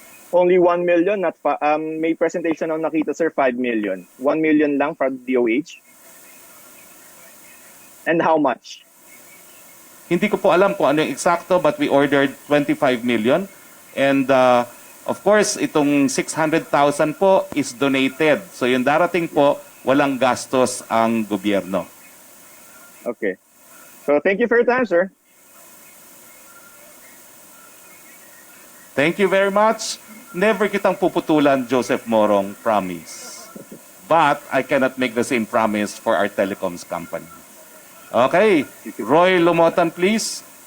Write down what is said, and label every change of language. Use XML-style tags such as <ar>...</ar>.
<en>Only 1 million, not may presentation ang nakita, sir, 5 million. 1 million lang for DOH? And how much?</en> <tl>Hindi ko po alam kung ano yung eksakto,</tl> <en>but we ordered 25 million. And of course, itong 600,000 po is donated.</en> <tl>So yung darating po, walang gastos ang gobyerno.</tl> <en>Okay. So thank you for your time, sir. Thank you very much. Never</en> <tl>kitang puputulan,</tl> <en>Joseph Morong, promise. But I cannot make the same promise for our telecoms company. Okay, Roy Lumotan, please.</en>